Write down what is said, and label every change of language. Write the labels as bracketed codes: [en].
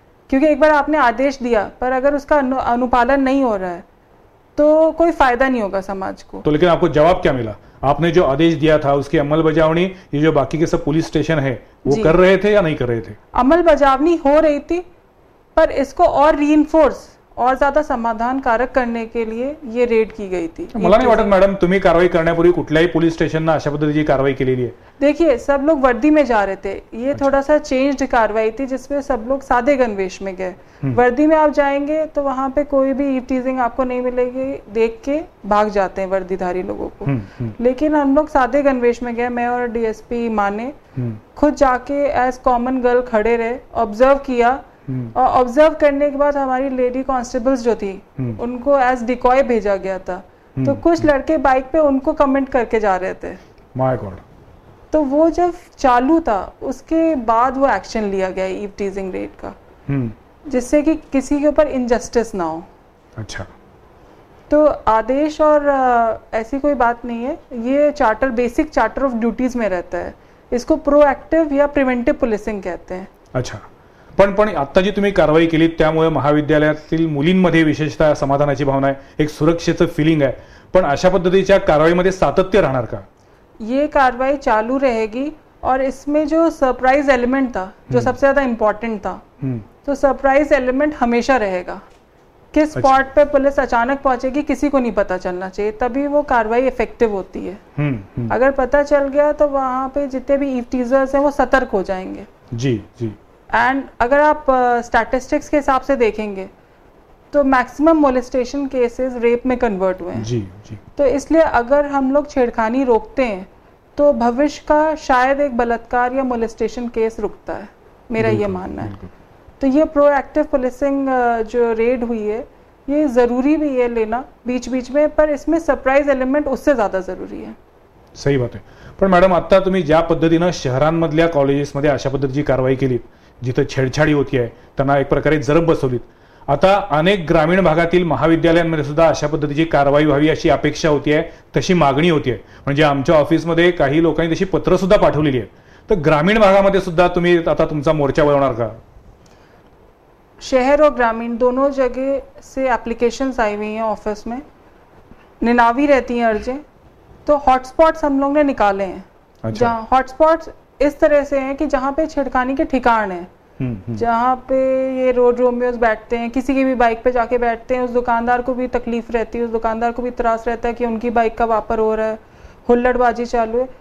[hi] क्योंकि एक बार आपने आदेश दिया पर अगर उसका अनुपालन नहीं हो रहा है तो कोई फायदा नहीं होगा समाज को. तो लेकिन आपको जवाब क्या मिला? आपने जो आदेश दिया था उसकी अमलबजावनी ये जो बाकी के सब पुलिस स्टेशन है वो कर रहे थे या नहीं कर रहे थे? अमलबजावनी हो रही थी, पर इसको और रीइंफोर्स और ज्यादा समाधान कारक करने के लिए ये रेड की गई थी। [mr] मला नाही वाटत मॅडम तुम्ही कारवाई करण्यापूर्वी कुठल्याही पोलीस स्टेशनना अशा पद्धतीची कारवाई केलेली आहे? [hi] देखिए, सब लोग वर्दी में जा रहे थे, ये थोड़ा सा चेंज्ड कार्रवाई थी जिसमें सब लोग सादे गणवेश में गए। वर्दी में आप जाएंगे तो वहां पे कोई भी ईव टीजिंग आपको नहीं मिलेगी, देख के भाग जाते हैं वर्दीधारी लोगों को। लेकिन हम लोग सादे गणवेश में गए, मैं और डीएसपी माने खुद जाके [en] as common girl [hi] खड़े रहे, ऑब्जर्व किया, और ऑब्जर्व करने के बाद हमारी लेडी कांस्टेबल्स जो थी उनको [en] as decoy [hi] भेजा गया था। तो कुछ लड़के बाइक पे उनको कमेंट करके जा रहे थे। [en] My god. [hi] तो वो जब चालू था उसके बाद वो एक्शन लिया गया ईव टीजिंग रेड का, जिससे कि किसी के ऊपर इनजस्टिस ना हो। अच्छा। तो आदेश और ऐसी कोई बात नहीं है, ये charter basic charter of duties में रहता है। इसको प्रोएक्टिव या प्रिव्हेंटिव पुलिसिंग कहते हैं। [mr] अच्छा, पण आता जी तुम्ही कारवाई केली त्यामुळे महाविद्यालयातील मुलींमध्ये विशेषतः समाधानाची भावना आहे, एक सुरक्षेचं फिलिंग आहे, पण अशा पद्धतीच्या कारवाईमध्ये सातत्य राहणार का? [hi] ये कार्रवाई चालू रहेगी, और इसमें जो सरप्राइज एलिमेंट था जो सबसे ज्यादा इम्पोर्टेंट था, तो सरप्राइज एलिमेंट हमेशा रहेगा। किस स्पॉट पे पुलिस अचानक पहुंचेगी किसी को नहीं पता चलना चाहिए, तभी वो कार्रवाई इफेक्टिव होती है। अगर पता चल गया तो वहां पे जितने भी ईव टीजर्स हैं वो सतर्क हो जाएंगे। जी जी। एंड अगर आप स्टैटिस्टिक्स के हिसाब से देखेंगे तो मैक्सिमम मोलेस्टेशन केसेस रेप में कन्वर्ट हुए हैं। जी जी। तो इसलिए अगर हम लोग छेड़खानी रोकते हैं तो भविष्य का शायद एक बलात्कार या मोलेस्टेशन केस रुकता है, मेरा ये मानना है। तो ये प्रोएक्टिव पुलिसिंग जो रेड हुई है ये ज़रूरी भी है लेना बीच बीच में, पर इसमें सरप्राइज एलिमेंट उससे ज़्यादा ज़रूरी है। [mr] सही बात आहे। पण मॅडम आता तुम्ही ज्या पद्धतीनं शहरांमधल्या कॉलेजेसमध्ये अशा पद्धतीची कारवाई केली, जिथे छेडछाडी होती आहे त्यांना एक प्रकारे जरब बसवलीत, आता अनेक ग्रामीण भागातील महाविद्यालयांमध्ये सुद्धा अशा पद्धतीची कारवाई व्हावी अशी अपेक्षा होती आहे, तशी मागणी होती आहे। म्हणजे आमच्या ऑफिसमध्ये काही लोकांनी तशी पत्र सुद्धा पाठवलेली आहेत। तर ग्रामीण भागामध्ये सुद्धा तुम्ही आता तुमचा मोर्चा वळवणार का? [hi] शहर और ग्रामीण दोनों जगह से एप्लीकेशंस आई हुई हैं ऑफिस में, निनावी रहती हैं अर्जें। तो हॉटस्पॉट्स हम लोग ने निकाले हैं। अच्छा। जहाँ हॉटस्पॉट्स इस तरह से हैं कि जहाँ पे छेड़खानी के ठिकान है, जहाँ पे ये रोड रोमियोज बैठते हैं, किसी की भी बाइक पे जाके बैठते हैं, उस दुकानदार को भी तकलीफ रहती है, उस दुकानदार को भी त्रास रहता है कि उनकी बाइक का वापर हो रहा है, हुल्लड़बाजी चालू है।